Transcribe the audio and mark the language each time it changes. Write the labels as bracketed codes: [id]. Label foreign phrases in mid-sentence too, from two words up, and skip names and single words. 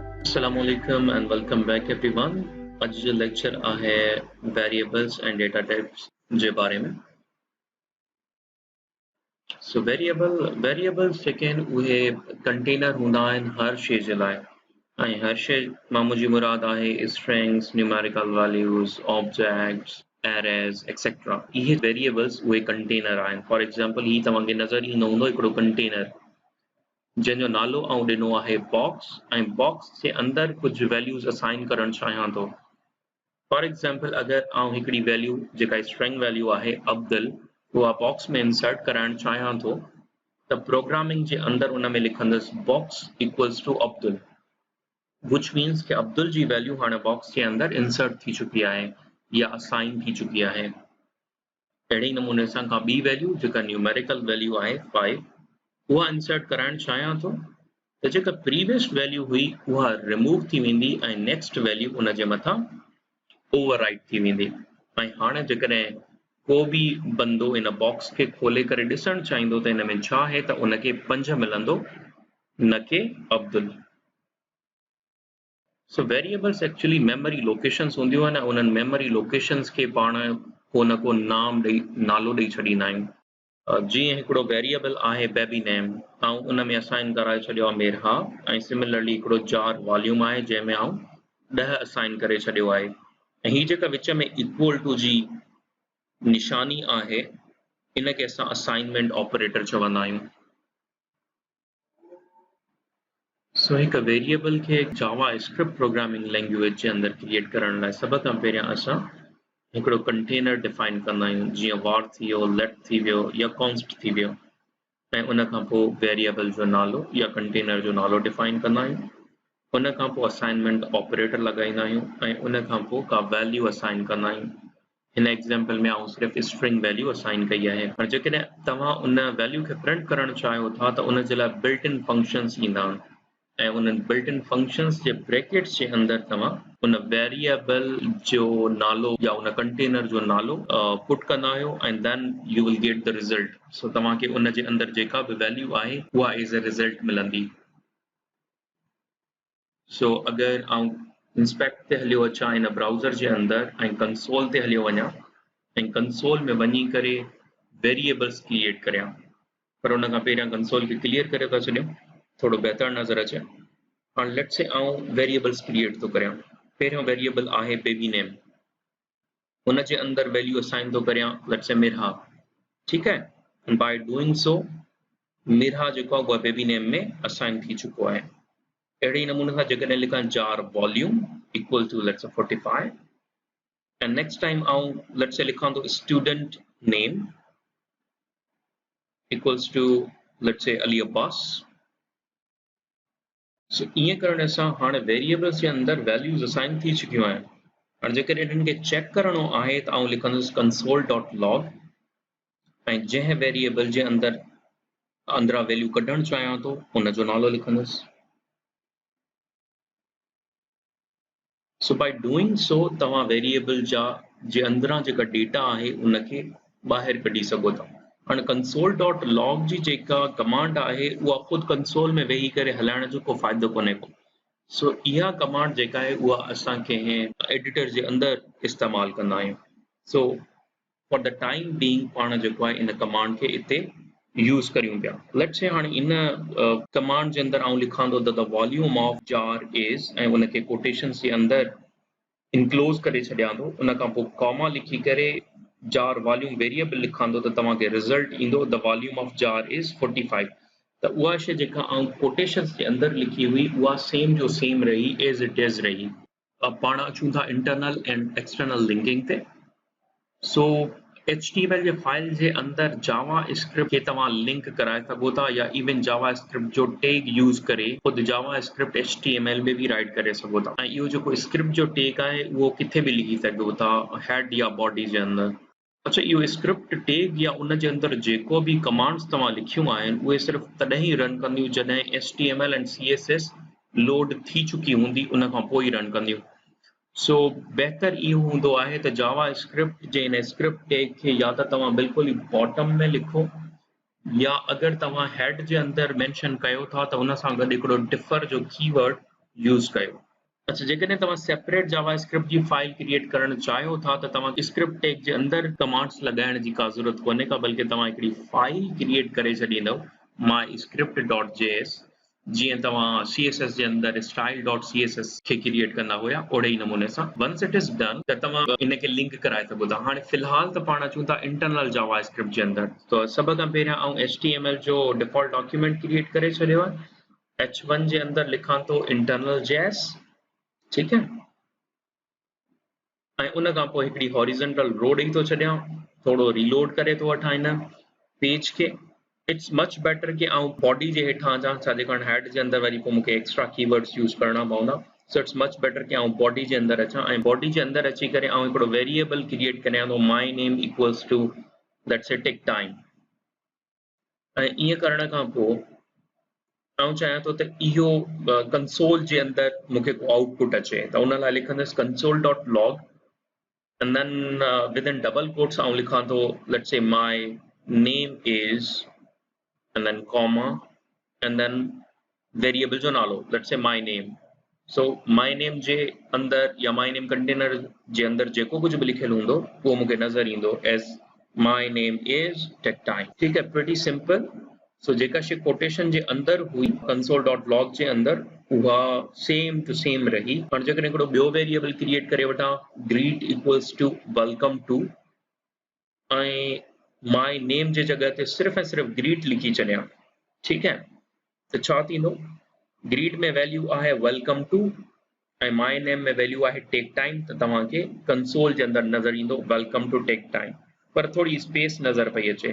[ar] السلام عليكم [en] and welcome back everyone. [sd] आज जो लेक्चर आहे [en] variables and data types [sd] जे बारे में. [en] So variables [sd] जेके आहिनि उहे कंटेनर हूंदा आहिनि हर शइ जे लाइ ऐं हर शइ मां मुंहिंजी मुराद आहे [en] strings, numerical values, objects, arrays, etc. [sd] इहे variables उहे कंटेनर आहिनि. [en] For example [sd] ही तव्हांखे नज़र ईंदो हूंदो हिकिड़ो कंटेनर जंहिंजो नालो आउं ॾिनो आहे बॉक्स ऐं बॉक्स जे अंदरि कुझु वैल्यूज़ असाइन करणु चाहियां थो. [en] for example [sd] अगरि आउं हिकिड़ी वैल्यू जेका [en] string value [sd] आहे अब्दुल उहा बॉक्स में इंसर्ट कराइणु चाहियां थो त प्रोग्रामिंग जे अंदरि उन में लिखंदुसि [en] box equals to [sd] अब्दुल [en] which means [sd] कि अब्दुल जी वैल्यू हाणे बॉक्स जे अंदरि इंसर्ट थी चुकी आहे या असाइन थी चुकी आहे. अहिड़े ई नमूने सां का ॿी वैल्यू जेका [en] numerical value [sd] आहे 5 उहा इंसर्ट कराइणु चाहियां थो त जेका [en] previous value [sd] हुई उहा रिमूव थी वेंदी ऐं [en] next value [sd] उन जे मथां ओवरराइट थी वेंदी. ऐं हाणे जेकॾहिं को बि बंदो इन बॉक्स खे खोले करे ॾिसणु चाहींदो त इन में छा आहे त उनखे 5 मिलंदो न के अब्दुल. [en] so variables actually memory locations [sd] हूंदियूं आहिनि ऐं उन्हनि [en] memory locations [sd] खे पाण को न को नालो ॾेई छॾींदा आहियूं. जीअं हिकिड़ो वेरिएबल आहे [en] baby name [sd] ऐं उन में असाइन कराए छॾियो आहे मेरहा ऐं सिमिलरली हिकिड़ो [en] jar volume [sd] आहे जंहिंमें आउं 10 असाइन करे छॾियो आहे ऐं हीअ जेका विच में [en] equal to [sd] जी निशानी आहे इन खे असां [en] assignment operator [sd] चवंदा आहियूं. सो हिकु वेरिएबल खे [en] Java Script programming language [sd] जे अंदरि क्रिएट करण लाइ सभ खां पहिरियां असां हिकिड़ो [en] container define [sd] कंदा आहियूं जीअं var थी वियो, let थी वियो या const थी वियो ऐं उन खां पोइ वेरिएबल जो नालो या कंटेनर जो नालो डिफाइन कंदा आहियूं. उन खां पोइ [en] assignment operator [sd] लॻाईंदा आहियूं ऐं उन खां पोइ का [en] value assign [sd] कंदा आहियूं. हिन एग्ज़ाम्पल में आउं सिर्फ़ु [en] string value assign [sd] कई आहे. पर जेकॾहिं तव्हां उन वैल्यू खे प्रिंट करणु चाहियो था त उन जे लाइ [en] built in functions [sd] ईंदा आहिनि ऐं उन्हनि [en] built in functions [sd] जे ब्रैकेट्स जे अंदरि तव्हां उन वेरिएबल जो नालो या उन कंटेनर जो नालो पुट कंदा आहियो ऐं [en] then you will get the result. [sd] सो तव्हांखे उन जे अंदरि जेका बि वैल्यू आहे उहा [en] as a result [sd] मिलंदी. सो अगरि आउं इंस्पेक्ट ते हलियो अचां इन ब्राउज़र जे अंदरि ऐं कंसोल ते हलियो वञां ऐं कंसोल में वञी करे [en] variables create [sd] करियां पर उन खां पहिरियां कंसोल खे क्लियर करे था छॾियूं थोरो बहितर नज़र अचे. हाणे [en] let's say [sd] आउं [en] variables create [sd] थो करियां. पहिरियों वेरिएबल आहे [en] baby name [sd] उन जे अंदरि [en] value assign [sd] थो करियां [en] let's say [sd] मिरहा. ठीकु आहे. [en] and by doing so [sd] मिरहा जेको आहे उहा [en] baby name [sd] में असाइन थी चुको आहे. अहिड़े ई नमूने सां जेकॾहिं लिखां [en] jar volume equal to let's say 45 and next time [sd] आउं [en] let's say [sd] लिखां थो [en] student name equals to let's say Ali Abbas. [sd] सो ईअं करण सां हाणे वेरिएबल्स जे अंदरि [en] values assign [sd] थी चुकियूं आहिनि. हाणे जेकॾहिं हिननि खे चेक करणो आहे त आउं लिखंदुसि [en] console dot log [sd] ऐं जंहिं वेरिएबल जे अंदरां वैल्यू कढणु चाहियां थो उन जो नालो लिखंदुसि. [en] so by doing so [sd] तव्हां वेरिएबल जे अंदरां जेका डेटा आहे उनखे ॿाहिरि कढी सघो था. हाणे [en] console dot log [sd] जी जेका कमांड आहे उहा ख़ुदि कंसोल में वेही करे हलाइण जो को फ़ाइदो कोन्हे को. सो इहा कमांड जेका आहे उहा असां कंहिं एडिटर जे अंदरि इस्तेमालु कंदा आहियूं. [en] so for the time being [sd] पाण जेको आहे इन कमांड खे इते यूज़ करियूं पिया. [en] let's say [sd] हाणे इन कमांड जे अंदरि आउं लिखां थो [en] the volume of jar is [sd] ऐं उनखे कोटेशन्स जे अंदरि इनक्लोज़ करे छॾियां थो. उन खां पोइ कॉमा लिखी करे [en] jar volume variable [sd] लिखां थो त तव्हांखे रिज़ल्ट ईंदो [en] the volume of jar is 45. [sd] त उहा शइ जेका आउं कोटेशन्स जे अंदरि लिखी हुई उहा सेम जो सेम रही [en] as it is [sd] रही. पाण अचूं था [en] internal and external linking [sd] ते. सो HTML जे फाइल जे अंदरि जावा स्क्रिप्ट खे तव्हां लिंक कराए सघो था या इवन जावा स्क्रिप्ट जो [en] tag use [sd] करे ख़ुदि जावा स्क्रिप्ट HTML में बि राइट करे सघो था. ऐं इहो जेको स्क्रिप्ट जो टैग आहे उहो किथे बि लिखी सघो था हेड या बॉडी जे अंदरि. अच्छा इहो [en] script tag [sd] या उन जे अंदरि जेको बि कमांड्स तव्हां लिखियूं आहिनि उहे सिर्फ़ु तॾहिं ई रन कंदियूं जॾहिं HTML ऐं CSS लोड थी चुकी हूंदी उन खां पोइ ई रन कंदियूं. सो बहितर इहो हूंदो आहे त जावा स्क्रिप्ट जे इन [en] script tag [sd] खे या त तव्हां बिल्कुलु ई बॉटम में लिखो या अगरि तव्हां हेड जे अंदरि मेंशन कयो था त उन सां गॾु हिकिड़ो डिफर जो [en] keyword use [sd] कयो। अच्छा, जेकॾहिं तव्हां सेपरेट जावास्क्रिप्ट जी [en] file create [sd] करणु चाहियो था त तव्हां [en] script tag [sd] जे अंदरि कमांड्स लॻाइण जी का ज़रूरत कोन्हे का, बल्कि तव्हां हिकिड़ी [en] file create [sd] करे छॾींदव myscript.js, जीअं तव्हां CSS जे अंदरि style.css खे क्रिएट कंदा हुया ओड़े ई नमूने सां। [en] once it is done [sd] त तव्हां इन खे लिंक कराए सघो था। हाणे फ़िलहाल त पाण अचूं था [en] internal JavaScript [sd] जे अंदरि। त सभ खां पहिरियां आउं HTML जो [en] default document create [sd] करे छॾियो आहे। H1 जे अंदरि लिखां थो [en] internal JS, [ur] ٹھیک ہے. [sd] ऐं उन खां पोइ हिकिड़ी [en] horizontal row [sd] ॾेई थो छॾियां, थोरो रीलोड करे थो वठां हिन पेज खे। [en] it's much better [sd] कि आउं बॉडी जे हेठां अचां, छाजे कारण हेड जे अंदरि वरी पोइ मूंखे [en] extra keywords use [sd] करणा पवंदा। [en] so it's much better [sd] कि आउं बॉडी जे अंदरि अचां ऐं बॉडी जे अंदरि अची करे आउं हिकिड़ो [en] variable create [sd] करियां थो [en] my name equals to let's say Tech Time. [sd] ऐं ईअं करण खां पोइ आउं चाहियां थो त इहो कंसोल जे अंदरि मूंखे को आउटपुट अचे, त उन लाइ लिखंदुसि [en] console.log and then within double quotes [sd] आउं लिखां थो [en] let's say my name is and then comma and then variable [sd] जो नालो [en] let's say my name। so my name [sd] जे अंदरि या [en] my name [sd] कंटेनर जे अंदरि जेको कुझु बि लिखियलु हूंदो उहो मूंखे नज़र ईंदो [en] as my name is tech time। [ur] ٹھیک ہے, [en] pretty simple। [sd] सो जेका शइ कोटेशन जे अंदरि हुई console.log जे अंदरि उहा [en] same to same [sd] रही। हाणे जेकॾहिं हिकिड़ो ॿियो [en] variable create [sd] करे वठां [en] greet equals to welcome to [sd] ऐं [en] my name [sd] जे जॻह ते सिर्फ़ु ऐं सिर्फ़ु ग्रीट लिखी छॾियां, ठीकु है, त छा थींदो? ग्रीट में वैल्यू आहे [en] welcome to [sd] ऐं [en] my name [sd] में वैल्यू आहे टेक टाइम, त तव्हांखे कंसोल जे अंदरि नज़र ईंदो [en] welcome to Tech Time, [sd] पर थोड़ी स्पेस नज़र पई अचे।